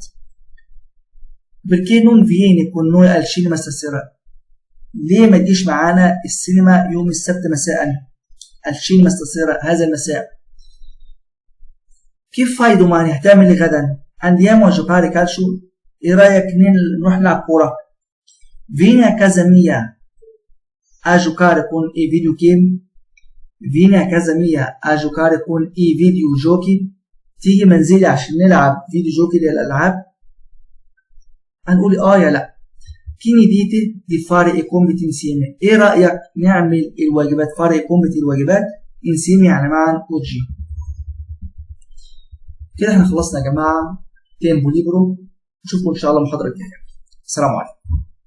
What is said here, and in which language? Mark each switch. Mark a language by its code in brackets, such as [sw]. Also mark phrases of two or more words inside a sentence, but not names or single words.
[it] perché non vieni con noi al cinema stasera [ar] ليه ما تجيش معانا السينما يوم السبت مساء. [it] al cinema stasera [ar] هذا المساء. كيف [it] fai domani؟ [ar] هتعمل ايه غدا؟ [it] andiamo a giocare calcio. [ar] ايه رأيك نروح نلعب كورة؟ [it] vieni a casa mia a giocare con i videogame. vieni a casa mia a giocare con i videogiochi. [ar] تيجي منزلي عشان نلعب فيديو جوكي للألعاب. هنقول يا لا. [it] Che dite di fare i compiti insieme؟ [ar] ايه رأيك نعمل الواجبات؟ [it] fare i compiti [ar] الواجبات insieme يعني معا oggi. كده احنا خلصنا يا جماعة [it] tempo libero. [ar] نشوفكم ان شاء الله المحاضرة الجاية. السلام عليكم.